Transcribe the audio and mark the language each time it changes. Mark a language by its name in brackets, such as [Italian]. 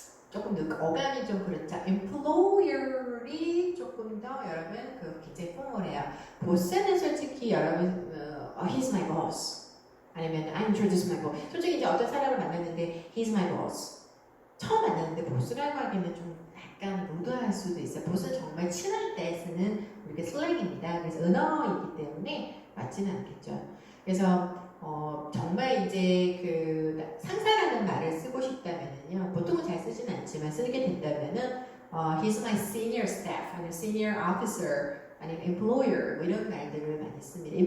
[Korean] 조금 어감이 좀 그렇죠. employer이 조금 더 여러분 그 굉장히 포멀해요. 보스는 솔직히 여러분 [English] he's my boss 아니면 I introduce my boss. [Korean] 솔직히 이제 어떤 사람을 만났는데 [English] he's my boss. [Korean] 처음 만났는데 보스라고 하기는 좀 약간 루드할 수도 있어요. 보스는 정말 친할 때 쓰는 우리가 슬랭입니다. 그래서 은어이기 때문에 맞지는 않겠죠. 그래서 정말 이제 그 상사라는 말을 쓰고 싶다면은요, 보통은 잘 쓰진 않지만 쓰게 된다면은 [English] he's my senior staff, [Korean] 아니면 senior officer, 아니면 employer 뭐 이런 말들을 많이 씁니다.